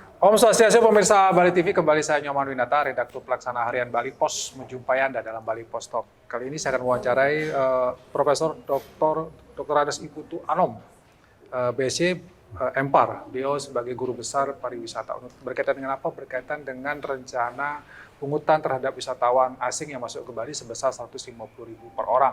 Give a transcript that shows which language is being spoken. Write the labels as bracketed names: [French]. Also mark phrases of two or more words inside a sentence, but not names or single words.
[Sanskrit] Om Swastiastu [Indonesian] pemirsa Bali TV, kembali saya Nyoman Winata, redaktur pelaksana harian Bali Pos, menjumpai Anda dalam Bali Pos Talk. Kali ini saya akan mewawancarai Profesor Dr. Ades Iputu Anom, BSc Empar. Beliau sebagai guru besar pariwisata. Berkaitan dengan apa? Berkaitan dengan rencana pungutan terhadap wisatawan asing yang masuk ke Bali sebesar 150.000 per orang.